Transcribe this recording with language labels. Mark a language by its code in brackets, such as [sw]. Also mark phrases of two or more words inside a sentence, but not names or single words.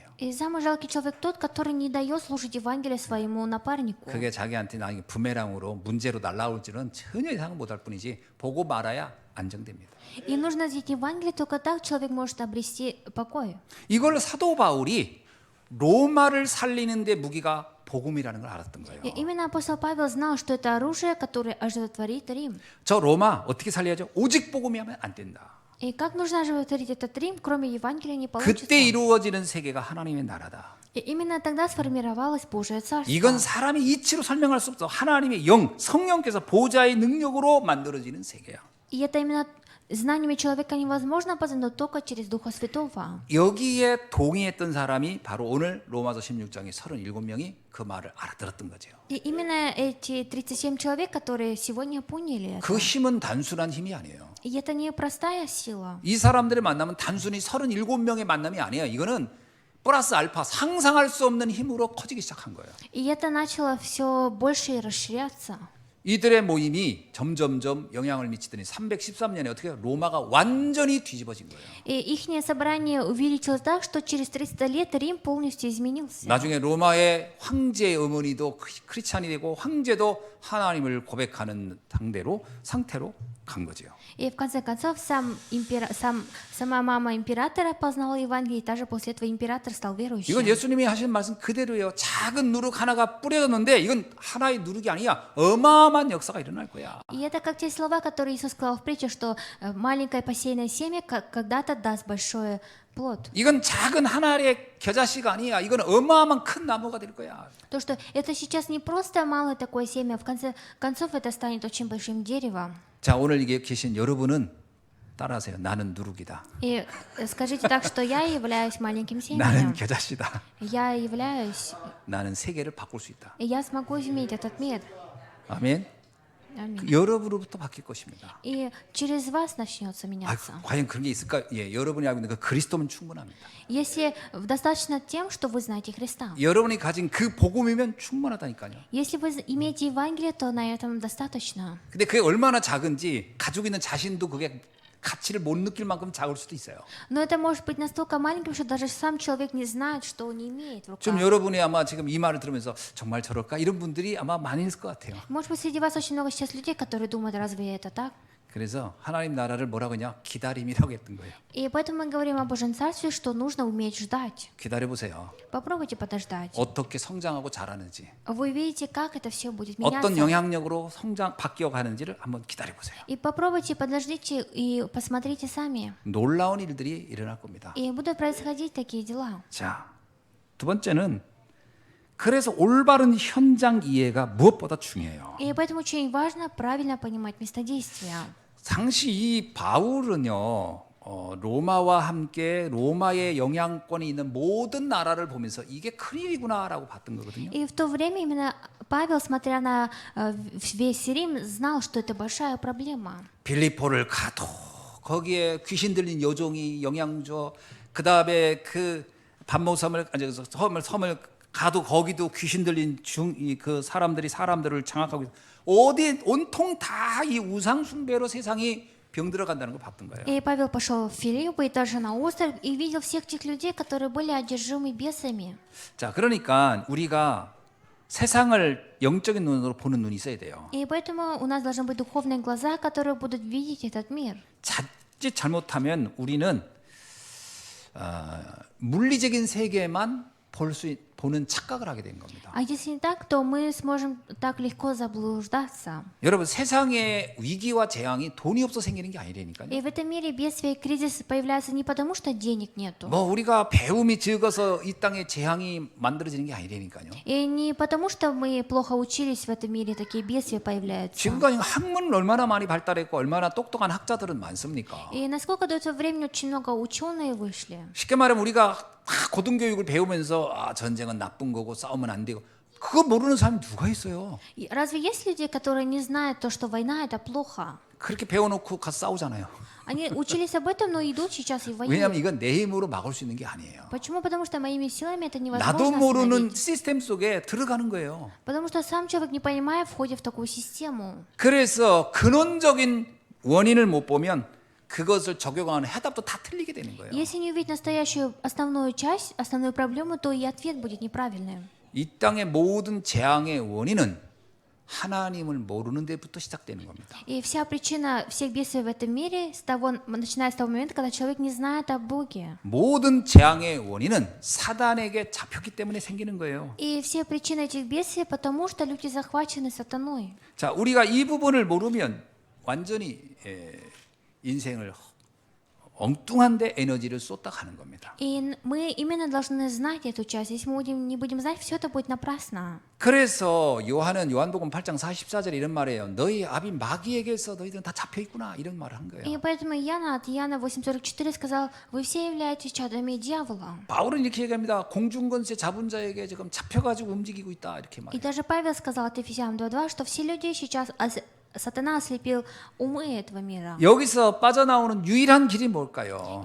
[ru] И самый жалкий человек тот, который не дает слушать Евангелие своему напарнику. [ko] 그게 자기한테 나중에 부메랑으로 문제로 날라올지는 전혀 예상 못할 뿐이지 보고 말아야 안정됩니다. [ru] И нужно взять Евангелие, только так человек может обрести покой. [ko] 이걸 사도 바울이 로마를 살리는 데 무기가 복음이라는 걸 알았던 거예요. [ru] И именно апостол Павел знал, что это оружие, которое оживотворит Рим. [ko] 저 로마 어떻게 살려야죠? 오직 복음이 하면 안 된다. [ru] И как нужно оживотворить этот Рим, кроме Евангелия не получится. [ko] 그때 이루어지는 세계가 하나님의 나라다. [ru] И именно тогда сформировалось Божие Царство. [ko] 이건 사람이 이치로 설명할 수 없어. 하나님의 영, 성령께서 보좌의 능력으로 만들어지는 세계야. [ru] И это именно знаниями человека невозможно познать, но только через Духа Святого. [ko] 여기에 동의했던 사람이 바로 오늘 로마서 16장의 37명이 그 말을 알아들었던 거죠. [ru] И именно эти 37 человек, которые сегодня поняли это. [ko] 그 힘은 단순한 힘이 아니에요. [ru] И это не простая сила. [ko] 이 사람들의 만남은 단순히 37명의 만남이 아니에요. 이거는 플러스 알파 상상할 수 없는 힘으로 커지기 시작한 거예요. [ru] И это начало все больше и расширяться. [ko] 이들의 모임이 점점점 영향을 미치더니 313년에 어떻게 해요? 로마가 완전히 뒤집어진 거예요. [ru] И их собрание увеличилось так, что через 300 лет Рим полностью изменился. [ko] 나중에 로마의 황제의 어머니도 크리스찬이 되고 황제도 하나님을 고백하는 상태로 간 거죠. [ru] И в конце концов сама мама императора познала Евангелие, и даже после этого император стал верующим. [ko] 이건 예수님이 하신 말씀 그대로예요. 작은 누룩 하나가 뿌려졌는데 이건 하나의 누룩이 아니야. 어마어마한 역사가 일어날 거야. [ru] И это как те слова, которые Иисус сказал в притче, что маленькое посеянное семя когда-то даст большой плод. [ko] 이건 작은 하나의 겨자씨가 아니야. 이건 어마어마한 큰 나무가 될 거야. [ru] То, что это сейчас не просто малое такое семя, в конце концов это станет очень большим деревом. [ko] 자, 오늘 이게 계신 여러분은 따라하세요. 나는 누룩이다. [ru] И скажите так, что я являюсь маленьким [ko] 나는 [ru] семенем. [ko] 겨자씨다. [ru] Я являюсь, [ko] 나는 세계를 바꿀 수 있다. [ru] и я смогу изменить этот мир. [ko] 아멘. [ru] Аминь. [ko] 여러분으로부터 바뀔 것입니다. [ru] И через вас начнется 아, меняться. [ko] 과연 그런 게 있을까? 예, 여러분이 알고 있는 그 그리스도면 충분합니다. [ru] Если достаточно тем, что вы знаете Христа. [ko] 여러분이 가진 그 복음이면 충분하다니까요. [ru] Если вы имеете Евангелие, то на этом достаточно. [ko] 근데 그게 얼마나 작은지 가지고 있는 자신도 그게 가치를 못 느낄 만큼 작을 수도 있어요. [ru] Но это может быть настолько маленьким, что даже сам человек не знает, что он не имеет в [ko] 좀 [ru] руках. [ko] 여러분이 아마 지금 이 말을 들으면서 정말 저럴까? 이런 분들이 아마 많이 있을 것 같아요. [ru] Может быть, среди вас очень много сейчас людей, которые думают, разве это так? [ko] 그래서 하나님 나라를 뭐라고 하냐? 기다림이라고 했던 거예요. [ru] И поэтому мы говорим о Божьем Царстве, что нужно уметь ждать. [ko] 기다려보세요. [ru] Попробуйте подождать. [ko] 어떻게 성장하고 자라는지, [ru] Вы увидите, как это все будет [ko] 어떤 [ru] меняться. [ko] 영향력으로 바뀌어 가는지를 한번 기다려보세요. [ru] И попробуйте, подождите и посмотрите сами. [ko] 놀라운 일들이 일어날 겁니다. [ru] И будут происходить такие дела. [ko] 자, 두 번째는 그래서 올바른 현장 이해가 무엇보다 중요해요. [ru] И поэтому очень важно правильно понимать местодействие. [ko] 당시 이 바울은요, 로마와 함께 로마의 영향권이 있는 모든 나라를 보면서 이게 큰일이구나라고 봤던 거거든요. [ru] И в то время именно Павел, смотря на весь Рим, знал, что это большая проблема. [ko] 빌립보를 가도 거기에 귀신 들린 여종이 영향 줘. 그 다음에 그 반모섬을 섬을 가도 거기도 귀신 들린 그 사람들을 장악하고 있어. 어디 온통 다 이 우상 숭배로 세상이 병 들어간다는 거 봤던 거예요. [ru] И Павел пошел в Филиппы и даже на остров и видел всех тех людей, которые были одержимы бесами. [ko] 자, 그러니까 우리가 세상을 영적인 눈으로 보는 눈이 있어야 돼요. [ru] И поэтому у нас должны быть духовные глаза, которые будут видеть этот мир. [ko] 자칫 잘못하면 우리는 물리적인 세계만 보는 착각을 하게 되는 겁니다. [ru] А если не так, то мы сможем так легко заблуждаться. [ko] 여러분, 세상의 위기와 재앙이 돈이 없어 생기는 게 아니라니까요. [ru] И в этом мире бедствия и кризис появляются не потому, что денег нету. [ko] 뭐 우리가 배움이 적어서 이 땅에 재앙이 만들어지는 게 아니라니까요. [ru] И не потому, что мы плохо учились в этом мире, такие бедствия появляются. [ko] 지금까지 학문을 얼마나 많이 발달했고 얼마나 똑똑한 학자들은 많습니까? [ru] И насколько до этого времени очень много ученые вышли. [ko] 쉽게 말하면 우리가 고등교육을 배우면서 전쟁은 나쁜 거고 싸우면 안 되고 그거 모르는 사람이 누가 있어요? [ru] И разве есть люди, которые не знают то, что война это плохо? [ko] 그렇게 배워놓고 가서 싸우잖아요. [ru] Они учились об этом, но идут сейчас и [ko] 왜냐하면 [ru] воюют. [ko] 이건 내 힘으로 막을 수 있는 게 아니에요. [ru] Почему? Потому что моими силами это [ko] 나도 [ru] невозможно [ko] 모르는 [ru] остановить. [ko] 시스템 속에 들어가는 거예요. [ru] Потому что сам человек, не понимая, входит в такую систему. [ko] 그래서 근원적인 원인을 못 보면 그것을 적용하는 해답도 다 틀리게 되는 거예요. [ru] Если не увидеть настоящую основную часть, основную проблему, то и ответ будет неправильным. [ko] 이 땅의 모든 재앙의 원인은 하나님을 모르는 데부터 시작되는 겁니다. [ru] И вся причина всех бедствий в этом мире, начиная с того момента, когда человек не знает о Боге. [ko] 모든 재앙의 원인은 사단에게 잡혔기 때문에 생기는 거예요. [ru] И все причины этих бедствий, потому что люди захвачены сатаной. [ko] 자, 우리가 이 부분을 모르면 완전히 인생을 엉뚱한데 에너지를 쏟다 가는 겁니다. [ru] И мы именно должны знать эту часть. Если мы не будем знать, все это будет напрасно. [ko] 그래서 요한은 요한복음 8장 44절에 이런 말이에요. 너희 아비 마귀에게서 너희들은 다 잡혀 있구나 이런 말을 한 거예요. [ru] И поэтому Иоанна от Иоанна 8:44 сказал: вы все являетесь чадами дьявола. [ko] 바울은 이렇게 얘기합니다. 공중권세 잡은 자에게 지금 잡혀가지고 움직이고 있다 이렇게 [ru] И [ko] 말해요. [ru] даже Павел сказал от Ефесянам 2:2, что все люди сейчас сатана ослепил умы этого мира. [ko] 여기서 빠져나오는 유일한 길이 뭘까요?